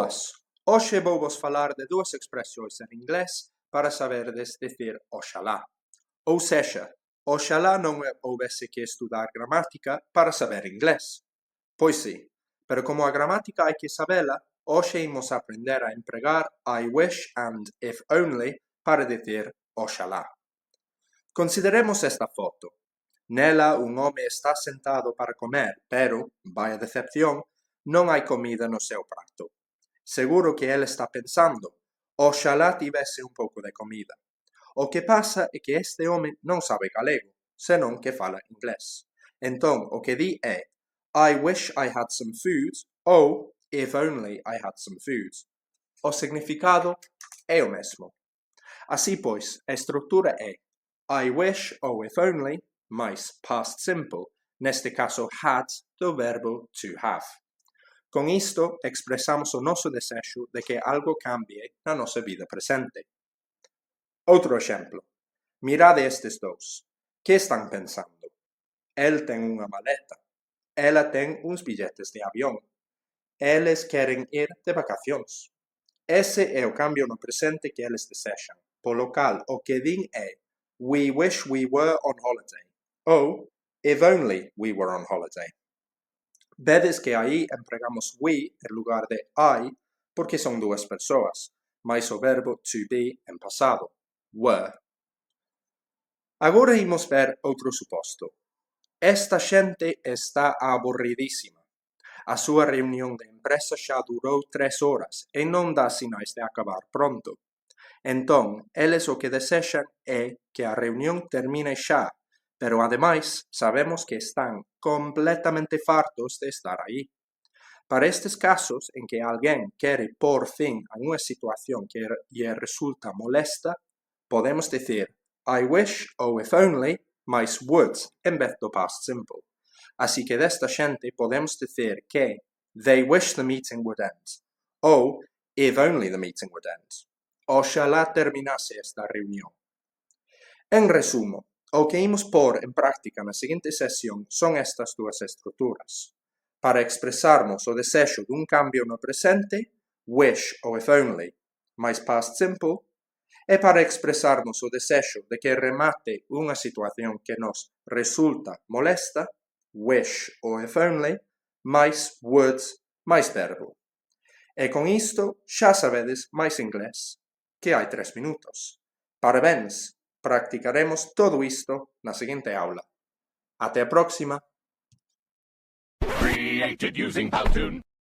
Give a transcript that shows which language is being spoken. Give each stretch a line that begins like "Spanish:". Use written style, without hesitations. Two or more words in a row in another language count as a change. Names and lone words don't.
Galician: Boas, hoxe vou vos falar de dúas expresións en inglés para saberdes dicir oxalá. Ou sexa, oxalá non houbese que estudar gramática para saber inglés. Pois sí, pero como a gramática hai que sabela, hoxe imos aprender a empregar
English: I wish and if only
Galician: para dicir oxalá. Consideremos esta foto. Nela un home está sentado para comer, pero, vaya decepción, non hai comida no seu prato. Seguro que ele está pensando, oxalá tivese un pouco de comida. O que pasa é que este home non sabe galego, senón que fala inglés. Entón, o que di é,
English: I wish I had some food, ou if only I had some food.
Galician: O significado é o mesmo. Así pois, a estrutura é
English: I wish
Galician: ou
English: if only,
Galician: mais
English: past simple,
Galician: neste caso had do verbo
English: to have.
Galician: Con isto expresamos o noso desexo de que algo cambie na nosa vida presente. Outro exemplo. Mirade estes dous. Que están pensando? El ten unha maleta. Ela ten uns billetes de avión. Eles queren ir de vacacións. Ese é o cambio no presente que eles desexan. Polo cal, o que din é
English: we wish we were on holiday. Ou if only we were on holiday.
Galician: Vedes que aí empregamos we en lugar de I porque son dúas persoas, máis o verbo
English: to be
Galician: en pasado, were. Agora imos ver outro suposto. Esta xente está aburridísima. A súa reunión de empresa xa durou 3 horas e non dá sinais de acabar pronto. Entón, eles o que desexan é que a reunión termine xa, pero ademais sabemos que están completamente fartos de estar aí. Para estes casos en que alguén quere por fin a unha situación que lle resulta molesta, podemos dicir
English: I wish
Galician: ou
English: if only
Galician: máis would en vez do
English: past simple.
Galician: Así que desta xente podemos dicir que
English: they wish the meeting would end
Galician: ou
English: if only the meeting would end.
Galician: Oxalá terminase esta reunión. En resumo, o que imos pôr en práctica na seguinte sesión son estas dúas estruturas. Para expresarmos o desexo dun cambio no presente,
English: wish ou if only, máis past simple,
Galician: e para expresarmos o desexo de que remate unha situación que nos resulta molesta,
English: wish ou if only, máis would,
Galician: máis verbo. E con isto xa sabedes máis inglés que hai 3 minutos. Parabéns! Practicaremos todo isto na seguinte aula. Até a próxima!
English: Created using Powtoon.